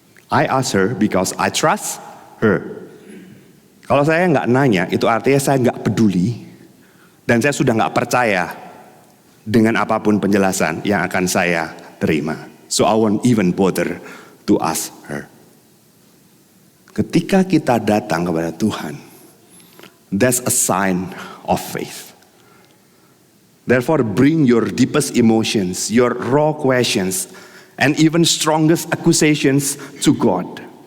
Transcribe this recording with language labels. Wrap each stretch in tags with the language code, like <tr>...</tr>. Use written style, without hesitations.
<en>I asked her because I trust her.</en> <id>Kalau saya nggak nanya, itu artinya saya nggak peduli. Dan saya sudah nggak percaya dengan apapun penjelasan yang akan saya terima.</id> <en>So I won't even bother to ask her.</en> <id>Ketika kita datang kepada Tuhan,</id> <en>that's a sign of faith. Therefore bring your deepest emotions, your raw questions, and even strongest accusations to God.</en>